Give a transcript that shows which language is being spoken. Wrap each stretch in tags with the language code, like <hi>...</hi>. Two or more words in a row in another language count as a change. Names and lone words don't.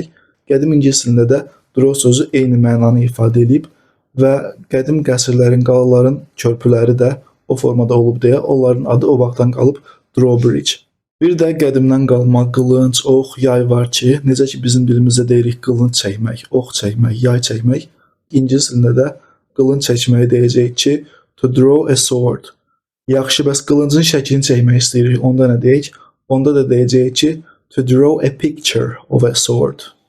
<az>Qədim ingilis dilində də draw sözü eyni mənanı ifadə edib və qədim qəsrlərin, qalaların körpüləri də o formada olub deyə onların adı o vaxtdan qalıb drawbridge. Bir də qədimdən qalma qılınc, ox, yay var ki, necə ki bizim dilimizdə deyirik qılınc çəkmək, ox çəkmək, yay çəkmək. İngilis dilində də qılınc çəkməyi deyəcək ki,</az> <en>to draw a sword.</en> <az>Yaxşı, bəs qılıncın şəklini çəkmək istəyirik, onda nə deyək? Onda da deyəcək ki,</az> <en>to draw a picture of a sword.</en>